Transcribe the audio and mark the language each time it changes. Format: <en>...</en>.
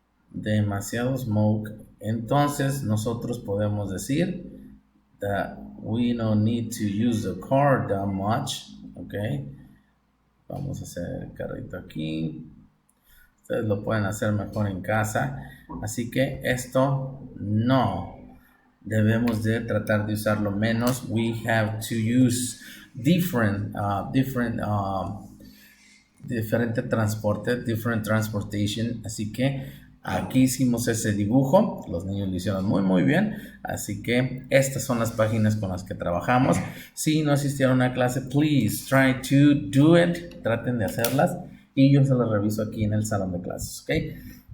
<en>Demasiado smoke.</en> <es>Entonces nosotros podemos decir</es> <en>that we don't need to use the car that much, ¿ok?</en> <es>Vamos a hacer el carrito aquí. Ustedes lo pueden hacer mejor en casa. Así que esto no. Debemos de tratar de usarlo menos.</es> <en>We have to use different transportation.</en> <es>Así que aquí hicimos ese dibujo. Los niños lo hicieron muy muy bien. Así que estas son las páginas con las que trabajamos. Si no asistieron a clase,</es> <en>please try to do it.</en> <es>Traten de hacerlas. Y yo se las reviso aquí en el salón de clases, ¿ok?</es>